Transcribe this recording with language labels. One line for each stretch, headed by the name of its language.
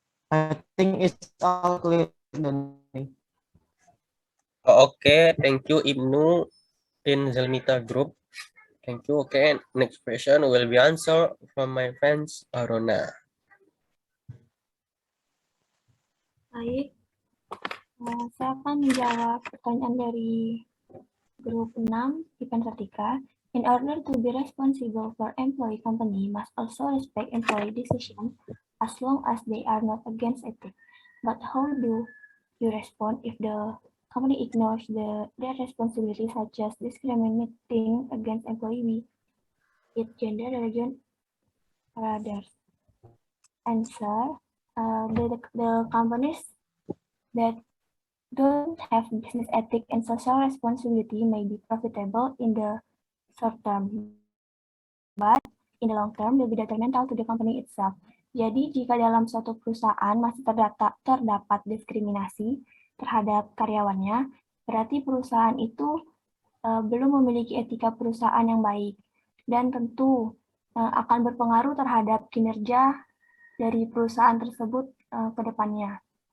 English: I think it's all clear, Doni. Okay, thank you Ibnu in Zelmita group. Thank you. Okay, next question will be answered from my friends Arona.
Indonesian: Baik, saya akan menjawab pertanyaan dari grup 6 IPN Vertika.
English: In order to be responsible for employee, company must also respect employee decision as long as they are not against ethics. But how do you respond if the company ignores their responsibility, such as discriminating against employee, its gender, religion, others. Answer, the companies that don't have business ethic and social responsibility may be profitable in the short term, but in the long term will be detrimental to the company itself.
Indonesian: Jadi, jika dalam suatu perusahaan masih terdapat diskriminasi terhadap karyawannya, berarti perusahaan itu belum memiliki etika perusahaan yang baik, dan tentu akan berpengaruh terhadap kinerja dari perusahaan tersebut ke depannya.